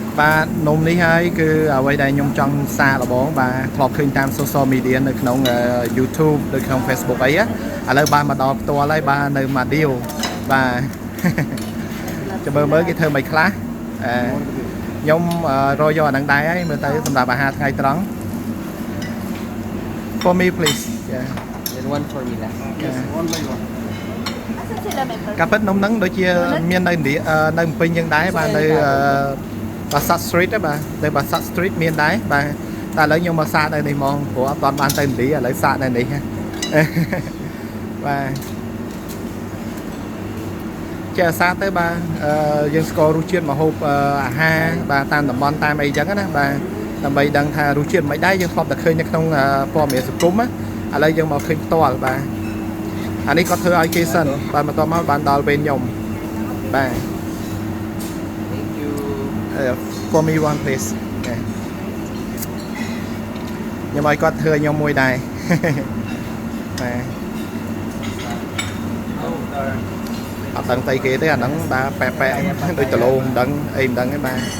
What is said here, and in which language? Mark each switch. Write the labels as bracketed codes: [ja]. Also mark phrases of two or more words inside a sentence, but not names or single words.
[km] បាទនំនេះហើយគឺអ្វីដែលខ្ញុំចង់សារលបងបាទធ្លាប់ឃើញតាម [en] social media [km] នៅក្នុង YouTube នៅក្នុង Facebook អីឥឡូវបានមកដល់ផ្ទាល់ហើយបាទនៅម៉ាឌីវបាទចាំមើលគេធ្វើមិនខ្លះខ្ញុំរកយកអានឹងដែរហើយមើលទៅសម្រាប់អាហារថ្ងៃត្រង់ [en] For me please yeah and one for me lah. Yes, one by one. [km] កាពិតនំហ្នឹងដូចជាមាននៅនៅភ្នំពេញយើងដែរបាទនៅបាសាត់ street ហ្នឹងបាទនៅបាសាត់ street មានដែរបាទតែឥឡូវខ្ញុំមកសាកនៅនេះហ្មងព្រោះអត់បានទៅឥណ្ឌាឥឡូវសាកនៅនេះ បាទចេះសាកទៅបាទយើងស្គាល់រសជាតិម្ហូបអាហារបាទតាមតំបន់តាមអីចឹងណាបាទដើម្បីដឹងថារសជាតិមិនដែរយើងធ្លាប់តែឃើញនៅក្នុងព័ត៌មានសង្គមឥឡូវយើងមកឃើញផ្ទាល់បាទអានេះគាត់ធ្វើឲ្យគេសិនបាទបន្ទាប់មកបានដល់ពេលខ្ញុំបាទ [en] Thank you. for me one please [km] ខ្ញុំឲ្យគាត់ធ្វើឲ្យខ្ញុំមួយដែរបាទអត់ដឹងស្អីគេទេអាហ្នឹងបាទប៉ែដូចដលោមិនដឹងអីមិនដឹងទេបាទ